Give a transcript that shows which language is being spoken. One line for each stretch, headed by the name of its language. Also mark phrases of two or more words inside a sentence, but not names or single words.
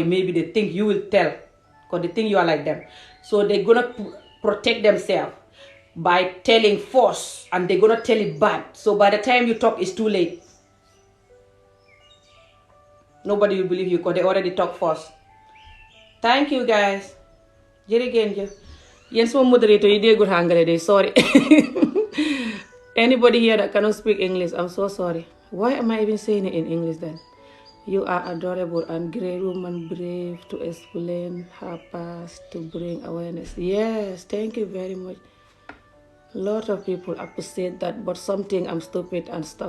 English: Maybe they think you will tell, because they think you are like them. So they're going to protect themselves by telling false, and they're going to tell it bad. So by the time you talk, it's too late. Nobody will believe you because they already talk false. Thank you, guys.
Wolof: Jërëjëf. Yéen sama moderator yi déggul Hangale de,
English: sorry. Anybody here that cannot speak English, I'm so sorry. Why am I even saying it in English then? You are adorable and great woman, brave to explain her past, to bring awareness. Yes, thank you very much. A lot of people appreciate that, but something I'm stupid and stuff.